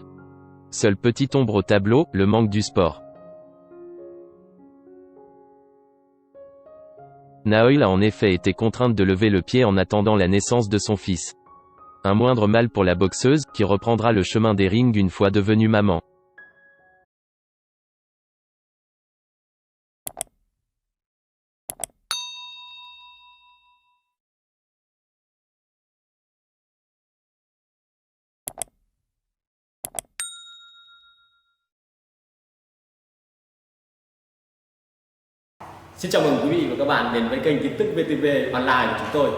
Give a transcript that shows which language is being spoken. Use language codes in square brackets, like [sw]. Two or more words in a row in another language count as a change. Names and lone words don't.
[fr] Seule petite ombre au tableau, le manque du sport. Naoil a en effet été contrainte de lever le pied en attendant la naissance de son fils. Un moindre mal pour la boxeuse, qui reprendra le chemin des rings une fois devenue maman. [vi] Xin chào mừng quý vị và các bạn đến với kênh tin tức VTV Online của chúng tôi.